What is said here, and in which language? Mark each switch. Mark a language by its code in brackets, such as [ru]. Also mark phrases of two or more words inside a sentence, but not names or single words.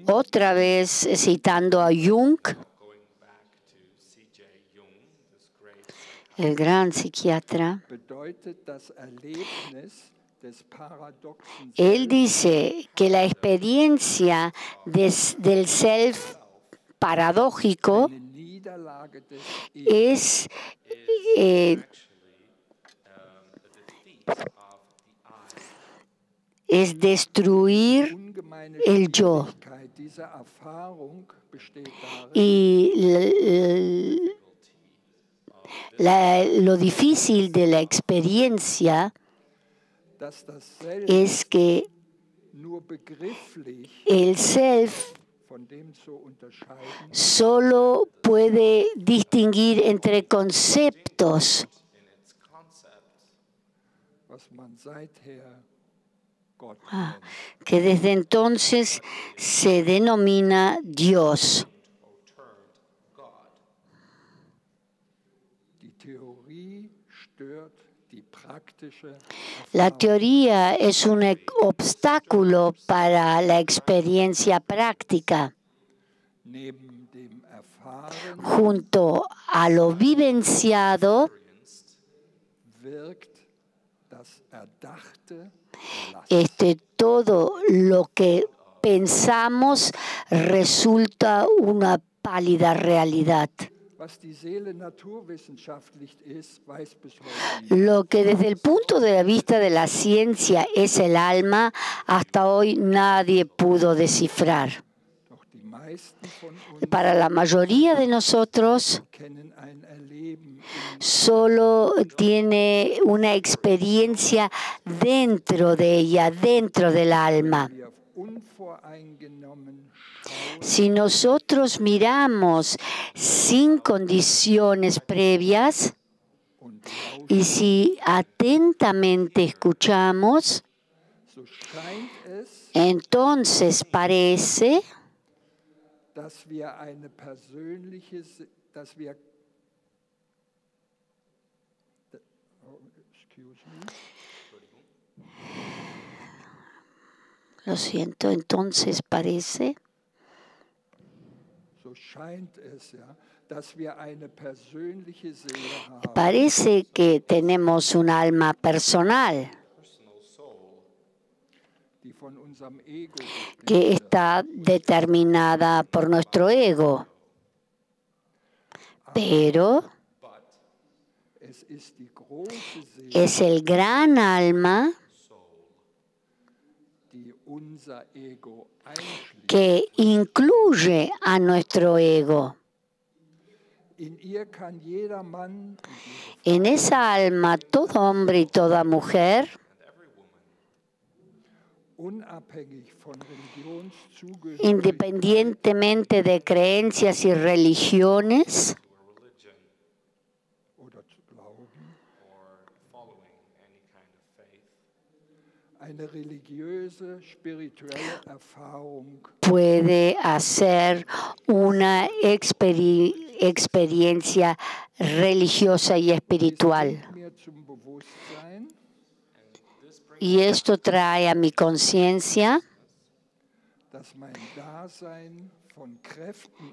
[es] Otra vez citando a Jung, [en] Going back to C.J. Jung, this great [es] el gran psiquiatra, [de] bedeutet das Erlebnis des paradoxen [es] él dice que la experiencia del self paradójico [de] eine Niederlage des [es] es [en] actually a defeat of the I. [es] es destruir [de] ungemeine [es] el yo. [de] Schwierigkeit dieser Erfahrung besteht darin, [es] Y lo difícil de la experiencia [de] dass das Selbst [es] es que [de] nur begrifflich [es] el self [de] von dem zu unterscheiden [es] solo puede distinguir entre conceptos [en] In its concepts, [de] was man seither Gott Ah. nennt. [es] que desde entonces se denomina Dios. [en] or termed God. [de] Die Theorie stört die praktische [es] La [de] Erfahrung. [es] teoría es un obstáculo para la experiencia práctica. [de] Neben dem Erfahren [es] Junto a lo vivenciado, [de] wirkt das Erdachte [es] todo lo que pensamos resulta una pálida realidad. [de] Was die Seele naturwissenschaftlich ist, weiß bis heute niemand. [es] Lo que desde el punto de vista de la ciencia es el alma, hasta hoy nadie pudo descifrar. [de] Doch die meisten von uns [es] Para la mayoría de nosotros, [de] kennen ein Erleben [es] solo tiene una experiencia dentro de ella, dentro del alma. [de] wir unvoreingenommen schauen [es] Si nosotros miramos sin condiciones previas [de] und [es] y si atentamente escuchamos, [de] so scheint es, [es] entonces parece [de] dass wir eine persönliche, dass wir, [en] oh, excuse me, [es] lo siento, entonces parece [de] so scheint es, ja, dass wir eine persönliche Seele haben, [es] Parece que tenemos un alma personal [de] die von unserem Ego bestimmt [es] que está determinada por nuestro ego. Pero [de] Es ist die große Seele, [es] es el gran alma [de] die unser Ego einschließt. [es] que incluye a nuestro ego. [de] In ihr kann jeder Mann und [es] En esa alma, todo hombre y toda mujer, [de] unabhängig von Religionszugehörigkeit [es] independientemente de creencias y religiones, [de] oder zu glauben, [en] or following any kind of faith, [de] eine religiöse, spirituelle Erfahrung [es] puede hacer una experiencia religiosa y espiritual. [de] bringt mir zum Bewusstsein, [es] Y esto trae a mi conciencia [de] dass mein Dasein von Kräften